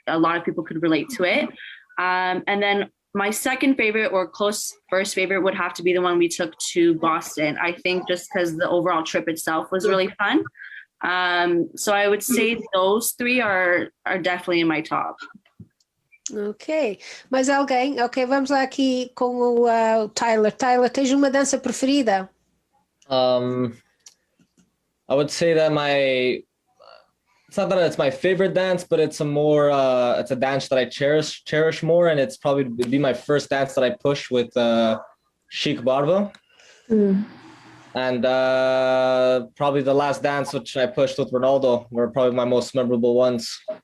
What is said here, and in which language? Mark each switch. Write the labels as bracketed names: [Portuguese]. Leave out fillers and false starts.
[English] A lot of people could relate to it. And then my second favorite, or close first favorite, would have to be the one we took to Boston. I think just because the overall trip itself was really fun. So I would say those 3 are definitely in my top. [Portuguese] Ok, mais alguém? Ok, vamos lá aqui com o Tyler. Tyler, tens uma dança preferida? [English] I would say that it's not that it's my favorite dance, but it's it's a dance that I cherish more, and it's probably be my first dance that I push with Chic Barba. And probably the last dance which I pushed with Ronaldo were probably my most memorable ones.